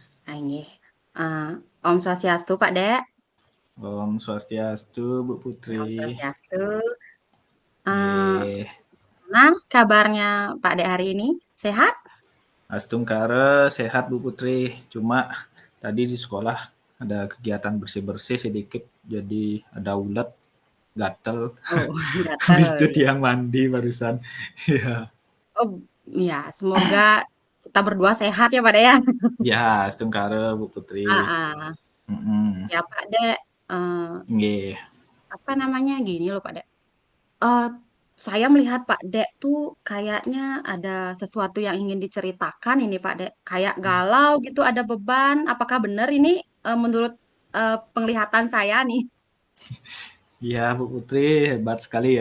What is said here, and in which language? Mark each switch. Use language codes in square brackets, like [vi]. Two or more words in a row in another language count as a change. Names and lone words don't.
[ban] Nggih. Om Swastiastu, Pak Dek. Om Swastiastu, Bu Putri. Om Swastiastu. Eee, Nggih. [id] Gimana kabarnya Pak Dek hari ini? Sehat? Astungkare sehat Bu Putri. Cuma tadi di sekolah ada kegiatan bersih-bersih sedikit, jadi ada ulet, gatel. Oh, Habis gatal itu ya. tiang mandi barusan. Iya. Oh, ya semoga kita berdua sehat ya, Pak Dek, ya. Ya, astungkare Bu Putri. Heeh. Mm-mm. Ya, Pak Dek, [ban] Nggih. [id] apa namanya, gini loh, Pak Dek, eee, saya melihat Pak Dek tuh kayaknya ada sesuatu yang ingin diceritakan ini, Pak Dek. Kayak galau gitu, ada beban. Apakah benar ini, menurut, penglihatan saya nih? Iya Bu Putri, hebat sekali ya.